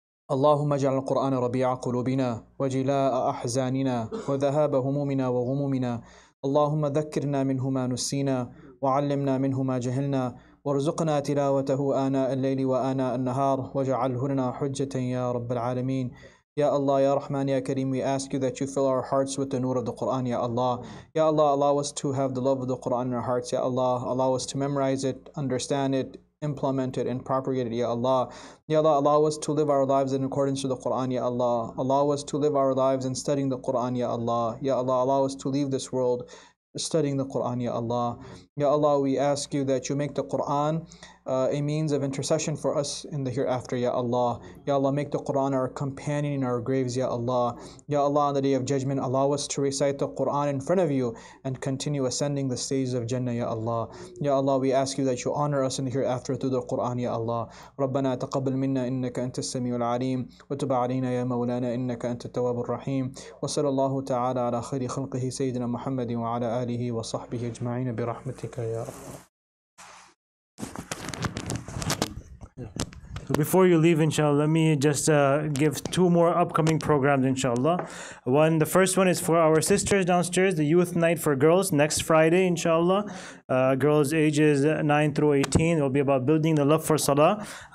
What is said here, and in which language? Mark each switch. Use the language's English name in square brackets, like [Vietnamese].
[Arabic] اللهم اجعل القرآن ربيع قلوبنا وجلاء أحزاننا وذهاب همومنا وغمومنا. اللهم ذكرنا منه ما نسينا وعلمنا منه ما جهلنا وارزقنا تلاوته آناء الليل وآناء النهار واجعله لنا حجة يا رب العالمين. [English] Ya Allah, Ya Rahman, Ya Kareem, we ask you that you fill our hearts with the nur of the Quran, Ya Allah. Ya Allah, allow us to have the love of the Quran in our hearts, Ya Allah. Allow us to memorize it, understand it, implement it, and propagate it, Ya Allah. Ya Allah, allow us to live our lives in accordance to the Quran, Ya Allah. Allow us to live our lives in studying the Quran, Ya Allah. Ya Allah, allow us to leave this world studying the Quran, Ya Allah. Ya Allah, we ask you that you make the Quran a means of intercession for us in the hereafter, Ya Allah. Ya Allah, make the Quran our companion in our graves, Ya Allah. Ya Allah, on the day of judgment, allow us to recite the Quran in front of you and continue ascending the stages of Jannah, Ya Allah. Ya Allah, we ask you that you honor us in the hereafter through the Quran, Ya Allah. [Arabic] ربنا تقبل منا إنك أنت السميع العليم وتب علينا يا مولانا إنك أنت التواب الرحيم وصلى الله تعالى على خير خلقه سيدنا محمد وعلى آله وصحبه أجمعين برحمتك يا رب. [English] So before you leave, inshallah, let me just give two more upcoming programs, inshallah. The first one is for our sisters downstairs, the youth night for girls, next Friday, inshallah. Girls ages 9 through 18. It will be about building the love for salah.